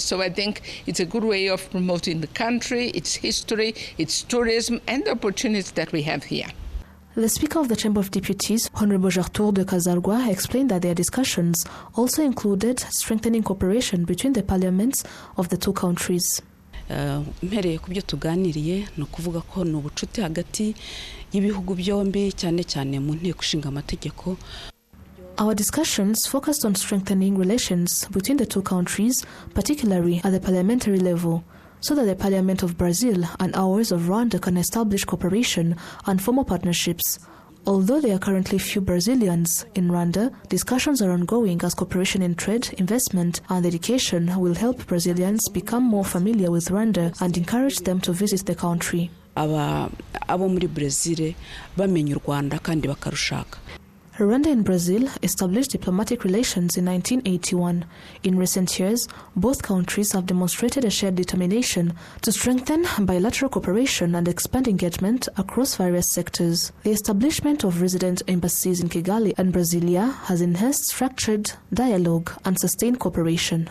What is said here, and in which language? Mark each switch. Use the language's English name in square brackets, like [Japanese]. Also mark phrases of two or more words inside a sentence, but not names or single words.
[English] So I think it's a good way of promoting the country, its history, its tourism, and the opportunities that we have here. The Speaker of the Chamber of Deputies, Honorable Gertrude Kazargwa, explained that their discussions also included strengthening cooperation between the parliaments of the two countries. [Kinyarwanda] Mpereye ku byo tuganiriye no kuvuga ko no bucuti hagati y'ibihugu byombi cyane cyane mu nteko ishinga amategeko. [English] Our discussions focused on strengthening relations between the two countries, particularly at the parliamentary level, so that the Parliament of Brazil and ours of Rwanda can establish cooperation and formal partnerships. Although there are currently few Brazilians in Rwanda, discussions are ongoing as cooperation in trade, investment, and education will help Brazilians become more familiar with Rwanda and encourage them to visit the country. [Kinyarwanda] Abo muri Brazil bamenye u Rwanda kandi bakarushaka. [English] Rwanda and Brazil established diplomatic relations in 1981. In recent years, both countries have demonstrated a shared determination to strengthen bilateral cooperation and expand engagement across various sectors. The establishment of resident embassies in Kigali and Brasilia has enhanced structured dialogue and sustained cooperation.